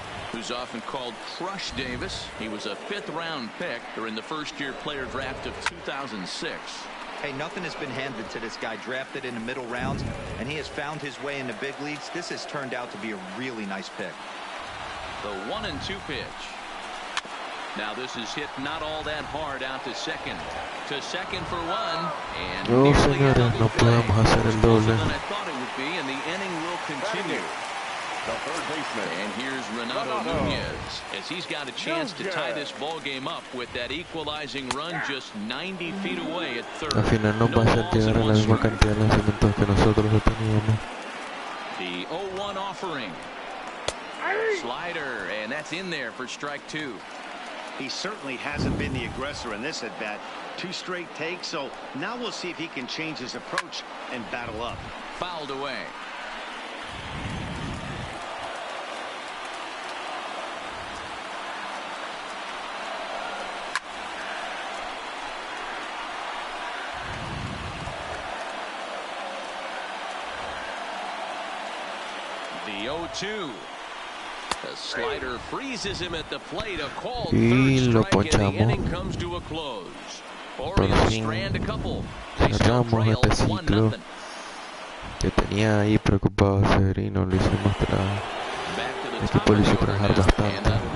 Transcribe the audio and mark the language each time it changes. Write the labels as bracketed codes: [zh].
[en] Who's often called Crush Davis. He was a 5th round pick during the first-year player draft of 2006. Hey, nothing has been handed to this guy. Drafted in the middle rounds, and he has found his way in the big leagues. This has turned out to be a really nice pick. The 1-2 pitch. Now this is hit not all that hard out to second. To second for 1. And [es] no, señores, no podemos hacer el doble. [en] I thought it would be, and the inning will continue. And here's Renato Nunez as he's got a chance to tie this ball game up with that equalizing run just 90 feet away at third. [es] Al final nos va a hacer llegar a la misma cantidad de lanzamientos que nosotros teníamos. [en] The 0-1 offering. Slider, and that's in there for strike 2. He certainly hasn't been the aggressor in this at bat. 2 straight takes, so now we'll see if he can change his approach and battle up. Fouled away. The 0-2. The slider freezes him at the plate. A called third strike, and the inning comes to a close. Orioles strand a couple. [es] Cerramos este ciclo que tenía ahí preocupado a Severino. Lo hicimos el equipo lo hizo trabajar bastante.